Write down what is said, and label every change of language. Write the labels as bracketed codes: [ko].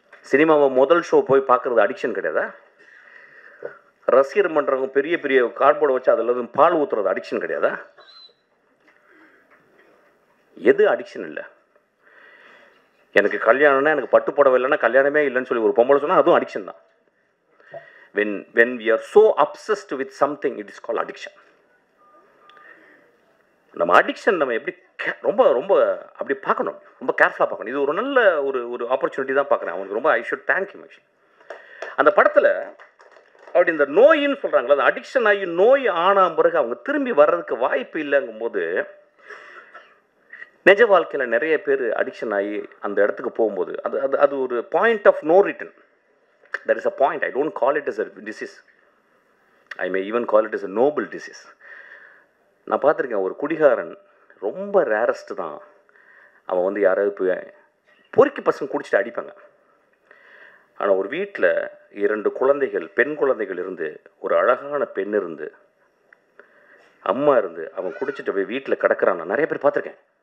[ta] சினிமாவை முதல் ஷோ போய் பார்க்குறது அடிக்ஷன் கிடையாதா? ரசிகர் மன்றவங்க பெரிய பெரிய கார்ட்போர்டை வச்சு அதில் வந்து பால் ஊற்றுறது அடிக்ஷன் கிடையாதா? எது அடிக்ஷன் இல்லை? எனக்கு கல்யாணம்னா, எனக்கு பட்டு புடவை இல்லைன்னா கல்யாணமே இல்லைன்னு சொல்லி ஒரு பொம்பளை சொன்னால் அதுவும் அடிக்ஷன் தான். [en] When we are so obsessed with something, it is called addiction. [ta] நம்ம அடிக்ஷன் நம்ம எப்படி ரொம்ப ரொம்ப அப்படி பார்க்கணும், ரொம்ப கேர்ஃபுல்லாக பார்க்கணும். இது ஒரு நல்ல ஒரு ஆப்பர்ச்சுனிட்டி தான் பார்க்குறேன். அவனுக்கு ரொம்ப [en] I should thank you actually. [ta] அந்த படத்தில் அப்படி இந்த நோயின்னு சொல்கிறாங்களா, அந்த அடிக்ஷன் ஆகி நோய் ஆன பிறகு அவங்க திரும்பி வர்றதுக்கு வாய்ப்பு இல்லைங்கும் போது, நிஜ வாழ்க்கையில் நிறைய பேர் அடிக்ஷன் ஆகி அந்த இடத்துக்கு போகும்போது அது ஒரு point of no return. [en] There is a point. I don't call it as a disease. I may even call it as a noble disease. [ta] நான் பார்த்துருக்கேன், ஒரு குடிகாரன் ரொம்ப ரேரஸ்ட் தான். அவன் வந்து யாராவது போய் பொறுக்கி பசங்க குடிச்சிட்டு அடிப்பாங்க. ஆனால் ஒரு வீட்டில் 2 குழந்தைகள், பெண் குழந்தைகள் இருந்து, ஒரு அழகான பெண் இருந்து, அம்மா இருந்து, அவன் குடிச்சிட்டு போய் வீட்டில் கிடக்கிறான். நான் நிறைய பேர் பார்த்துருக்கேன்.